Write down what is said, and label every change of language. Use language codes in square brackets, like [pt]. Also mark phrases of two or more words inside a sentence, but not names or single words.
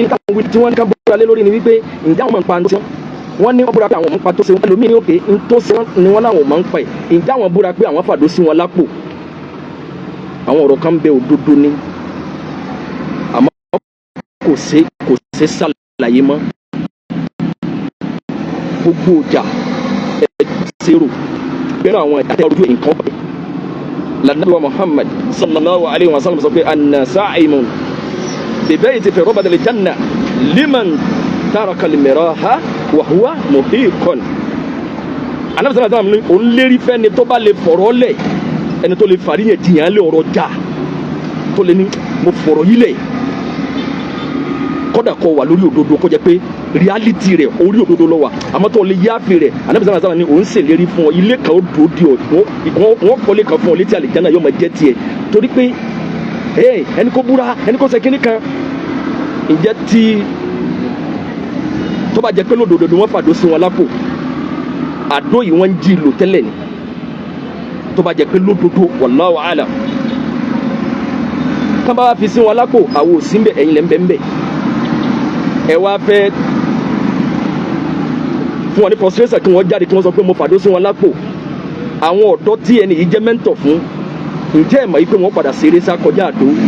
[yo] tá à ń wí tí wọ́n ní ká búra lé lórí ni wípé ǹjẹ́ àwọn máa ń pa tó sí wọn wọ́n ní wọ́n búra pé àwọn máa ń pa tó sí wọn ẹlòmíì ní ókè tó sí wọn ni wọ́n láwọn máa ń pa ẹ̀ ǹjẹ́ àwọn búra pé àwọn fàdó sí wọn lápò àwọn ọ̀rọ̀ kan bẹ òdodo ni àmọ́ kò ṣe ṣàlàyé mọ́ gbogbo ọjà ẹ̀ẹ́dẹ́sẹ̀rò bẹ́ẹ̀ àwọn ẹ̀dá ojú nǹkan bẹ̀. lànàbíwá Muhammad [ar] صلى الله عليه وسلم [yo] sọ pé [ar] أنا زعيم ب بيت في ربض الجنة لمن ترك المراء وهو محق. [yo] anabi [ar] صلى الله عليه وسلم [yo] ní òun lérí fẹ́ni tó bá lè fọ̀rọ̀ lẹ̀ ẹni tó lè fàríyàn jiyàn lé ọ̀rọ̀ jà tó lè ní mo fọ̀rọ̀ yí lẹ̀ kódà kó wà lórí òdodo kó jẹ́ pé reality rẹ̀ orí òdodo ló wà àmọ́ tó lè yáàfin rẹ̀ Ànábì [ar] صلى الله عليه وسلم [yo] ni òun ṣèlérí fún ọ ilé kan ó dúró di ọ wọ́n kọ́lé kan fún ọ létí àlìjáná yóò máa jẹ́ tiẹ̀ torí pé ẹni kó búra ẹni kó ṣe kíní kan ǹjẹ́ tí tó bá jẹ́ pé lódodo ni wọ́n fàdó sí wọn lápò àdó yìí wọ́n ń jí lò tẹ́lẹ̀ ni tó bá jẹ́ pé lódodo [ar] والله أعلم [yo] kán bá wá fi sí wọn lápò àwọn ò sí ń bẹ̀ ẹ̀yin lẹ́ ń bẹ̀ ń bẹ̀ ẹ wá fẹ́ fún wọn ní frustration kí wọ́n jáde kí wọ́n sọ pé mo fàdó sí wọn lápò àwọn ọ̀dọ́ tí ẹni yìí jẹ́ mẹ́ńtọ̀ fún ǹjẹ́ ẹ̀ mọ̀ yìí pé wọ́n padà ṣeré sá kọjá àdó